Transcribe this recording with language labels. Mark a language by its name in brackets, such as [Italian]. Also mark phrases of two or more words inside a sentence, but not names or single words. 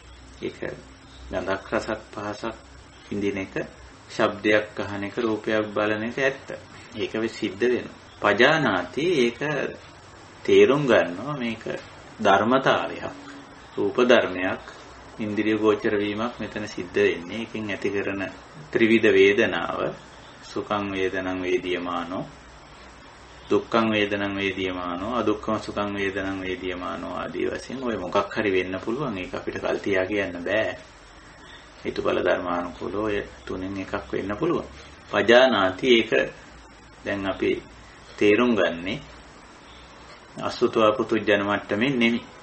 [Sinhala] ඒක ගඳක් රසක් පහසක් විඳින එක, ශබ්දයක් අහන එක, රූපයක් බලන එක ඇත්ත. ඒක වෙ සිද්ධ වෙනවා. පජානාති ඒක තේරුම් ගන්නවා මේක ධර්මතාවයක්, රූප ධර්මයක්, ඉන්ද්‍රිය ගෝචර වීමක් මෙතන සිද්ධ වෙන්නේ. ඒකෙන් ඇති කරන ත්‍රිවිධ වේදනාව [Pali] සුඛං වේදනං වේදියමානෝ, දුක්ඛං වේදනං වේදියමානෝ, අදුක්ඛම සුඛං වේදනං වේදියමානෝ [Sinhala] ආදී වශයෙන් ඔය මොකක් හරි වෙන්න පුළුවන්. ඒක අපිට කල් තියා කියන්න බෑ. හේතුඵල ධර්මානුකූලව ඔය තුනෙන් එකක් වෙන්න පුළුවන්. පජානාති ඒක දැන් අපි තේරුම් ගන්නේ [Pali] අසුතව පුතුජන [Sinhala] මට්ටමින් නෙමෙයි.